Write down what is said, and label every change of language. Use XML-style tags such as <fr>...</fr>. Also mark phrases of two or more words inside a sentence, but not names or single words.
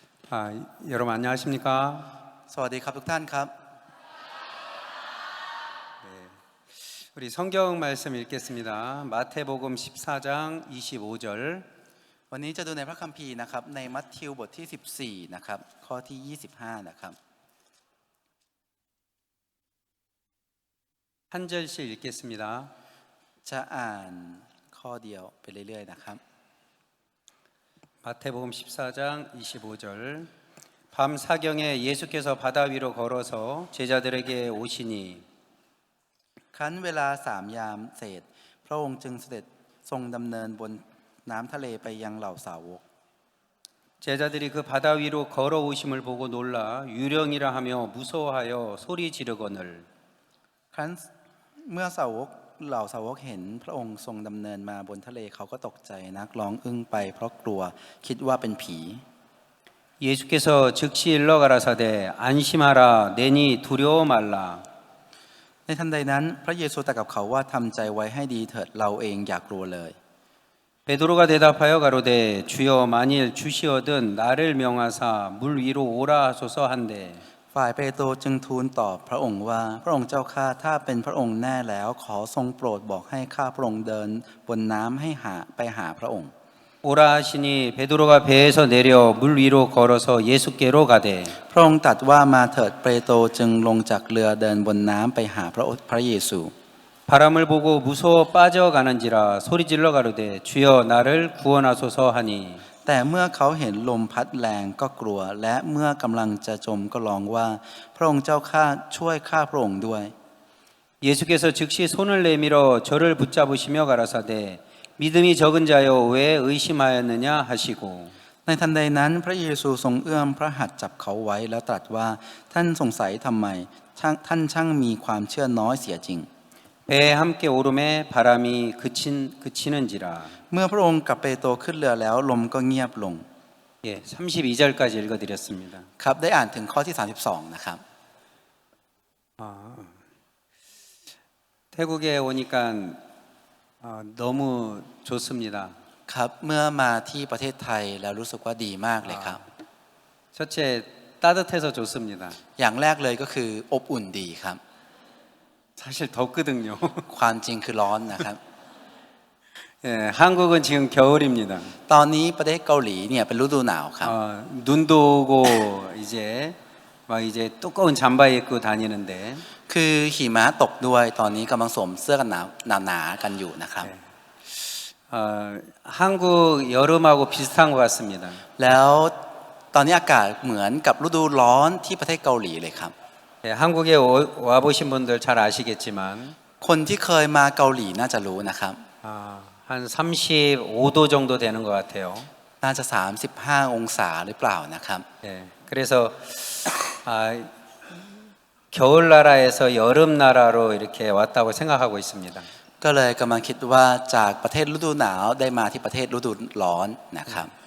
<ko>여러분 안녕하십니까?</ko> <th>สวัสดีครับทุกท่านครับ</th> <ko>우리 성경 말씀 읽겠습니다. 마태복음 14장 25절.</ko> <th>วันนี้จะดูในพระคัมภีร์นะครับในมัทธิวบทที่14นะครับข้อที่25นะครับ</th> <ko>한 절씩 읽겠습니다.</ko> <th>จะอ่านข้อเดียวไปเรื่อยๆนะครับ</th> <ko>마태복음 14장 25절. 밤 사경에 예수께서 바다 위로 걸어서 제자들에게 오시니</ko> <th>ครั้นเวลา3 ยามเศษพระองค์จึงเสด็จทรงดำเนินบนน้ำทะเลไปยังเหล่าสาวก</th> <ko>제자들이 그 바다 위로 걸어오심을 보고 놀라 유령이라 하며 무서워하여 소리 지르거늘</ko> <th>ครั้นเมื่อเหล่าสาวกเห็นพระองค์ทรงดำเนินมาบนทะเลเขาก็ตกใจนักร้องอึ้งไปเพราะกลัวคิดว่าเป็นผี</th> <ko>예수께서 즉시 일러 가라사대 안심하라 내니 두려워 말라</ko> <th>ในทันใดนั้นพระเยซูตรัสกับเขาว่าทำใจไว้ให้ดีเถิดเราเองอย่ากลัวเลย</th> <ko>베드로가 대답하여 가로되 주여 만일 주시어든 나를 명하사 물 위로 오라 하소서 한대</ko> <th>ฝ่ายเปโตรจึงทูลตอบพระองค์ว่าพระองค์เจ้าข้าถ้าเป็นพระองค์แน่แล้วขอทรงโปรดบอกให้ข้าพระองค์เดินบนน้ำให้ไปหาพระองค์</th> <ko>오라 하시니 베드로가 배에서 내려 물 위로 걸어서 예수께로 가되</ko> <th>พระองค์ตรัสว่ามาเถิดเปโตรจึงลงจากเรือเดินบนน้ำไปหาพระเยซู</th> <ko>바람을 보고 무서워 빠져가는지라 소리질러 가로되 주여 나를 구원하소서 하니</ko> <th>แต่เมื่อเขาเห็นลมพัดแรงก็กลัวและเมื่อกำลังจะจมก็ร้องว่าพระองค์เจ้าข้าช่วยข้าพระองค์ด้วย</th> <ko>예수께서 즉시 손을 내밀어 저를 붙잡으시며 가라사대 믿음이 적은 자여 왜 의심하였느냐 하시고</ko> <th>ในทันใดนั้นพระเยซูทรงเอื้อมพระหัตถ์จับเขาไว้แล้วตรัสว่าท่านสงสัยทำไมท่านช่างมีความเชื่อน้อยเสียจริง</th> <ko>배에 함께 오름에 바람이 그치는지라</ko> <th>เมื่อพระองค์กับเปโตรขึ้นเรือแล้วลมก็เงียบลง</th> <ko>32절까지 읽어드렸습니다.</ko> <th>ครับได้อ่านถึงข้อที่32นะครับ</th> <ko>태국에 오니까 너무 좋습니다.</ko> <th>ครับเมื่อมาที่ประเทศไทยแล้วรู้สึกว่าดีมากเลยครับ</th> <ko>첫째 따뜻해서 좋습니다.</ko> <th>อย่างแรกเลยก็คืออบอุ่นดีครับ</th> <ko>사실 덥거든요.</ko> <th>ความจริงคือร้อนนะครับ</th> <ko>한국은 지금 겨울입니다.</ko> <th>ตอนนี้ประเทศเกาหลีเนี่ยเป็นฤดูหนาวครับ</th> <ko>눈도 오고 이제 두꺼운 잠바 입고 다니는데</ko> <th>คือหิมะตกด้วยตอนนี้กำลังสวมเสื้อกันหนาวหนาๆกันอยู่นะครับ</th> <ko>한국 여름하고 비슷한 것 같습니다.</ko> <th>แล้วตอนนี้อากาศเหมือนกับฤดูร้อนที่ประเทศเกาหลีเลยครับ</th> <ko>한국에 와보신 분들 잘 아시겠지만</ko> <th>คนที่เคยมาเกาหลีน่าจะรู้นะครับ</th> <ko>한 35도 정도 되는 것 같아요.</ko> <th>น่าจะ35องศาหรือเปล่านะครับ</th> <ko>그래서 겨울 나라에서 여름 나라로 이렇게 왔다고 생각하고 있습니다.</ko> <th>ก็เลยกำลังคิดว่าจากประเทศฤดูหนาวได้มาที่ประเทศฤดูร้อนนะครับ</th>